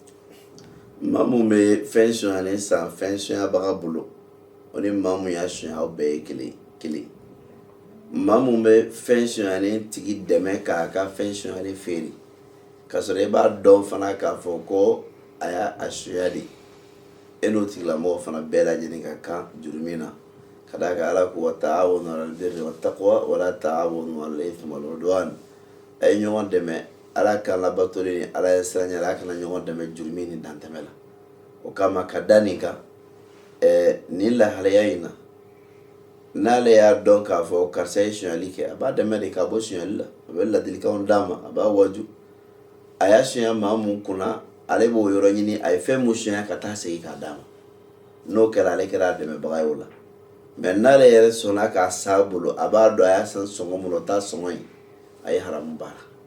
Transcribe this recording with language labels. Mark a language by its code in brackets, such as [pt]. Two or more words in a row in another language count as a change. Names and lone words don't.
[bm] maa mun bɛ fɛn sonyalen san fɛn sonyabaga bolo o ni maa mun y'a sonya aw bɛɛ ye kelen maa mun bɛ fɛn sonyalen tigi dɛmɛ k'a ka fɛn sonyalen feere k'a sɔrɔ e b'a dɔn fana k'a fɔ ko a y'a sonya de e n'o tigilamɔgɔ fana bɛɛ lajɛlen ka kan juru min na ka d'a kan Ala ko [ar] وتعاونوا على البر والتقوى ولا تعاونوا على الإثم والعدوان [bm] a ye ɲɔgɔn dɛmɛ Ala kan labatoli ni Ala ye sira ɲɛ a kana ɲɔgɔn dɛmɛ jurumi ni dantɛmɛ la o kama ka da nin kan nin lahalaya in na n'ale y'a dɔn k'a fɔ karisa ye sonyali kɛ a b'a dɛmɛ de ka bɔ sonyali la a bɛ ladilikanw d'a ma a b'a waju a y'a sonya maa mun kunna ale b'o yɔrɔ ɲini a ye fɛn mun sonya ka taa segin k'a d'a ma n'o kɛra ale kɛra a dɛmɛbaga ye o la mɛ n'ale yɛrɛ sɔnna k'a sa bolo a b'a dɔn a y'a san sɔngɔ mun o t'a sɔngɔ ye a ye haramu baara